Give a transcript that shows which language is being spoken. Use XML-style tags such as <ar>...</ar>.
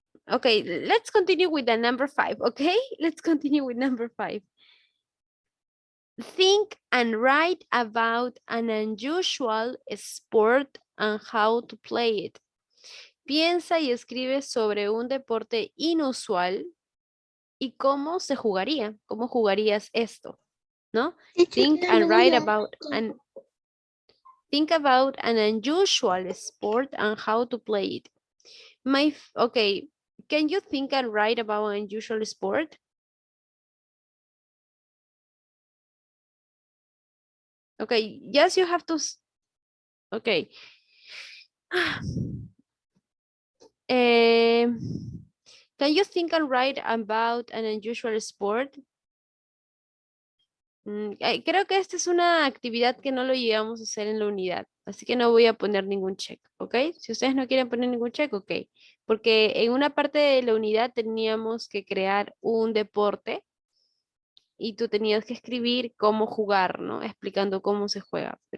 <en>Okay, let's continue with the number 5, okay? Let's continue with number 5. Think and write about an unusual sport and how to play it.</en> <es>Piensa y escribe sobre un deporte inusual y cómo se jugaría, cómo jugarías esto, ¿no?</es> <en>Think and write about think about an unusual sport and how to play it. Okay, can you think and write about an unusual sport? Okay, yes, you have to. Okay. Can you think and write about an unusual sport?</en> <es>Creo que esta es una actividad que no lo llevamos a hacer en la unidad, así que no voy a poner ningún check, ¿ok? Si ustedes no quieren poner ningún check, ok. Porque en una parte de la unidad teníamos que crear un deporte y tú tenías que escribir cómo jugar, ¿no? Explicando cómo se juega, pero</es>